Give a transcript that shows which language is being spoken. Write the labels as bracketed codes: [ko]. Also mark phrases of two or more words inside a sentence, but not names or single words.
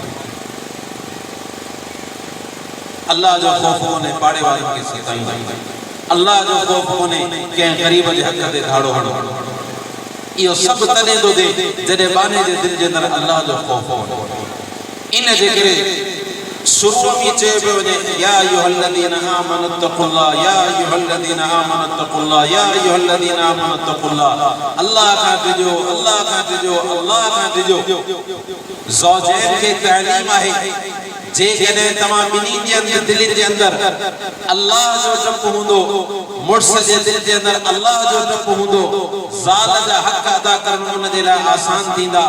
[sd] अल्लाह जो ख़ौफ़ कोन्हे, पाड़े वारनि खे सताईंदो। अल्लाह जो ख़ौफ़ कोन्हे, कंहिं ग़रीब जे हक़ ते धाड़ो हणो। इहो सभु तॾहिं थो थिए जॾहिं बाने जे दिलि जे अंदरि अल्लाह जो ख़ौफ़ कोन्हे। इन जे करे शुरू में चयो पियो वञे, [ar] يا أيها الذين آمنوا اتقوا الله، يا أيها الذين آمنوا اتقوا الله، يا أيها الذين آمنوا اتقوا الله. [sd] अल्लाह खां डिॼो, अल्लाह खां डिॼो, अल्लाह खां डिॼो। ज़ौजैन खे तालीम आहे जेकॾहिं तव्हां ॿिन्ही जे दिलि जे अंदरि अल्लाह जो डपु हूंदो, मुड़ुस जे दिलि जे अंदरि अल्लाह जो डपु हूंदो, ज़ाल जा हक़ अदा करण उन जे लाइ आसान थींदा।